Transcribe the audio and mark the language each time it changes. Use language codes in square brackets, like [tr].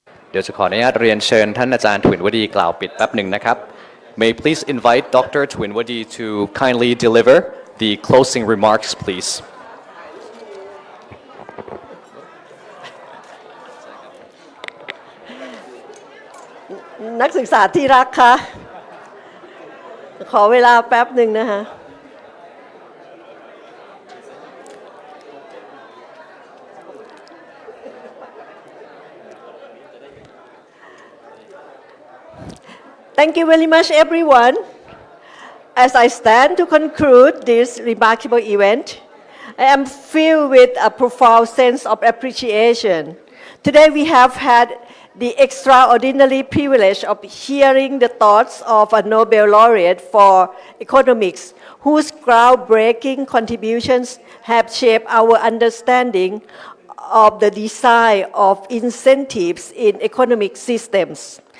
[th] เดี๋ยวจะขออนุญาตเรียนเชิญท่านอาจารย์ทวินวดีกล่าวปิดแป๊บหนึ่งนะครับ [en] May please invite Dr. Twinwadi to kindly deliver the closing remarks, please. [th] นักศึกษาที่รักคะขอเวลาแป๊บหนึ่งนะคะ [en] Thank you very much, everyone. As I stand to conclude this remarkable event, I am filled with a profound sense of appreciation. Today we have had the extraordinary privilege of hearing the thoughts of a Nobel Laureate for Economics, whose groundbreaking contributions have shaped our understanding of the design of incentives in economic systems.